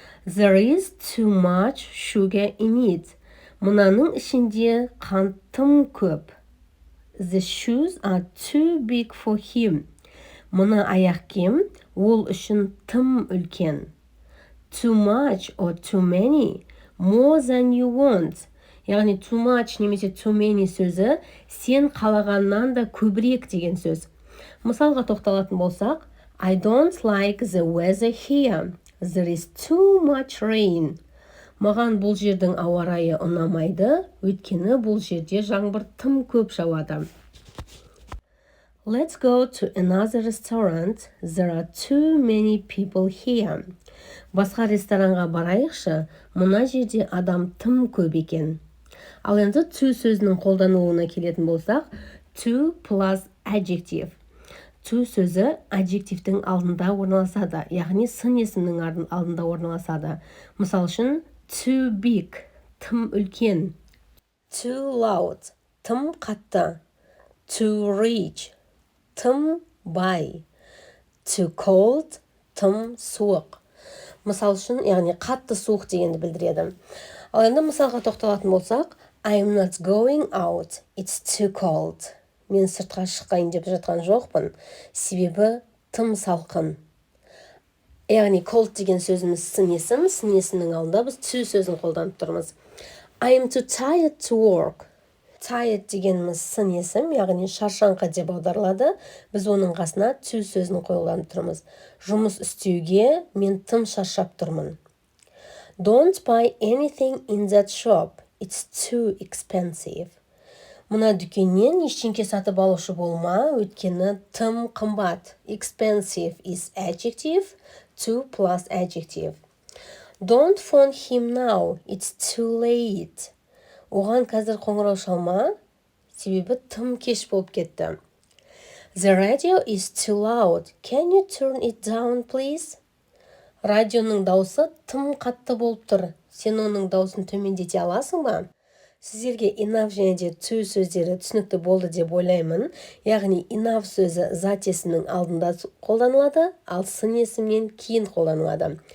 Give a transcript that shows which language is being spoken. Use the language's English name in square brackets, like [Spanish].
[English] There is too much sugar in it. [Kazakh] Мынаның ішінде қант тым көп. [English] The shoes are too big for him. [Kazakh] Мына аяқ киім ол үшін тым үлкен. [English] Too much or too many, more than you want. [Kazakh] Яғни too much немесе too many сөзі сен қалағаннан да көбірек деген сөз. Мысалға тоқталатын болсақ, [English] I don't like the weather here. There is too much rain. [Kazakh] Маған бұл жердің ауа райы ұнамайды, өйткені бұл жерде жаңбыр тым көп жауады. [English] Let's go to another restaurant. There are too many people here. [Kazakh] Басқа ресторанға барайықшы, мына жерде адам тым көп екен. Ал енді to сөзінің қолданылуына келетін болсақ, [English] to plus adjective. [Kazakh] To сөзі adjectivтің алдында орналасады, яғни сын есімнің алдында орналасады. Мысал үшін, [English] too big, [Kazakh] тым үлкен. [English] Too loud, [Kazakh] тым қатты. [English] Too rich, [Kazakh] тым бай. [English] Too cold, [Kazakh] тым суық. Мысал үшін, яғни қатты суық дегенді білдіреді. Ал енді мысалға тоқталатын болсақ, I'm not going out, it's too cold. Мен сыртқа шыққайын деп жатқан жоқпын, себебі тым салқын. Яғни cold деген сөзіміз сын есім, сын есімнің алдында біз to сөзін қолданып тұрмыз. [English] I'm too tired to work. [Kazakh] Tired дегеніміз сын есім, яғни шаршаңқы деп аударылады. Біз оның қасына to сөзін қолданып тұрмыз. Жұмыс істеуге мен тым шаршап тұрмын. [English] Don't buy anything in that shop. It's too expensive. [Kazakh] Мына дүкеннен ештеңке сатып алушы болма, өйткені тым қымбат. [English] Expensive is adjective, to plus adjective. Don't phone him now. It's too late. [Kazakh] Оған қазір қоңырау шалма, себебі тым кеш болып кетті. [English] The radio is too loud. Can you turn it down, please? [Kazakh] Радионың дауысы тым қатты болып тұр. Сен оның дауысын төмендете аласың ба? Сіздерге enough және де to сөздері түсінікті болды деп ойлаймын. Яғни enough сөзі зат есімнің алдында қолданылады, ал сын есімнен кейін қолданылады.